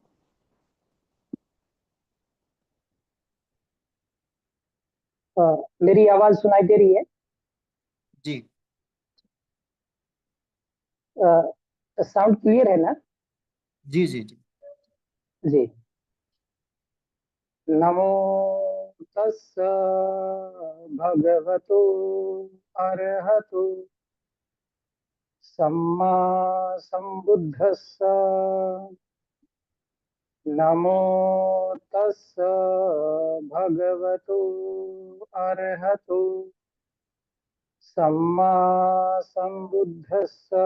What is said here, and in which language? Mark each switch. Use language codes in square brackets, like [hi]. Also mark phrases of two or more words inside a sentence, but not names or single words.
[hi] मेरी आवाज सुनाई दे रही है? जी। [en] sound clear [hi] है ना? जी जी जी। जी। [pi] नमो तस्स भगवतो अरहतो सम्मा संबुद्धस्स। नमो तस्स भगवतो अरहतो सम्मा संबुद्धस्स।